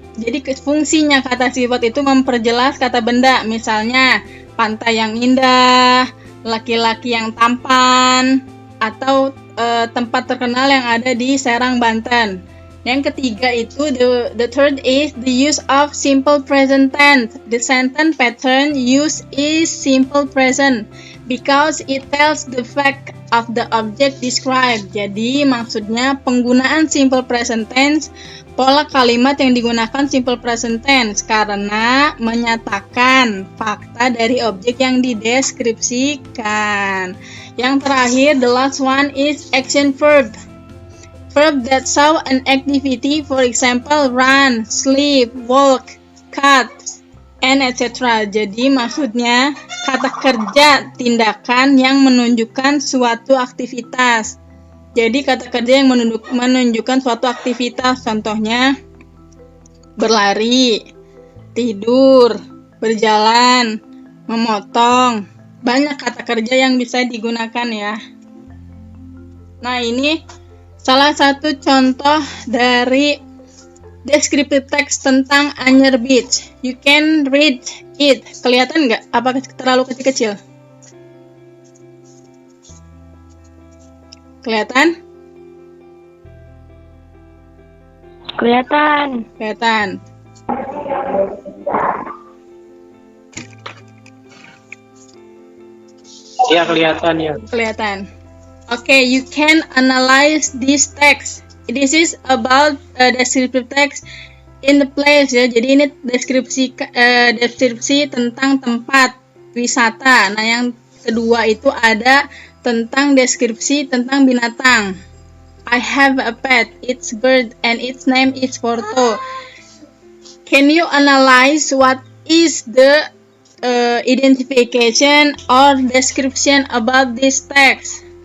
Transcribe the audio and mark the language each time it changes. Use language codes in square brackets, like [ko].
[id] Jadi fungsinya kata sifat itu memperjelas kata benda. Misalnya pantai yang indah, laki-laki yang tampan, atau tempat terkenal yang ada di Serang, Banten. Yang ketiga itu [en] the third is the use of simple present tense. The sentence pattern used is simple present because it tells the fact of the object described. [id] Jadi maksudnya penggunaan simple present tense, pola kalimat yang digunakan simple present tense karena menyatakan fakta dari objek yang dideskripsikan. Yang terakhir, [en] the last one is action verb. Verb that show an activity, for example, run, sleep, walk, cut, and etc. [id] Jadi maksudnya kata kerja tindakan yang menunjukkan suatu aktivitas. Jadi kata kerja yang menunjukkan suatu aktivitas, contohnya berlari, tidur, berjalan, memotong. Banyak kata kerja yang bisa digunakan ya. Nah, ini salah satu contoh dari [en] descriptive text [id] tentang [en] Anyer Beach. You can read it. [id] Kelihatan nggak? Apa terlalu kecil-kecil? Kelihatan? Kelihatan. Kelihatan. Ya, kelihatan ya. Kelihatan. [en] Okay, you can analyze this text. This is about descriptive text in the place ya. [id] Jadi ini deskripsi tentang tempat wisata. Nah, yang kedua itu ada tentang deskripsi tentang binatang. [en] I have a pet, it's bird, and its name is Porto. Can you analyze what is the identification or description about this text?